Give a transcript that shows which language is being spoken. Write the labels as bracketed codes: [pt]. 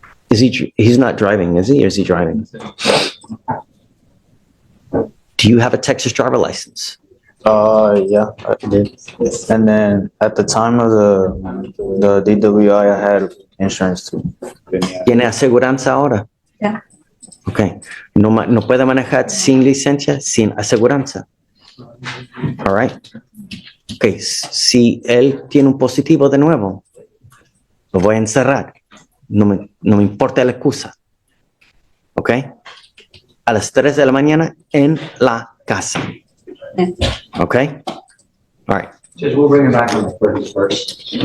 [en] He's not driving, is he? Or is he driving? Do you have a Texas driver license? Yeah, I did. And then at the time of the DWI, I had insurance too. [es] ¿Tiene aseguranza ahora? Ya. [en] Okay. [es] No puede manejar sin licencia, sin aseguranza. [en] All right. Okay. [es] Si él tiene un positivo de nuevo, lo voy a encerrar. No me importa la excusa. ¿Ok? A las 3 de la mañana en la casa. [en] ¿Ok? All right. Judge, we'll bring him back on the 31st.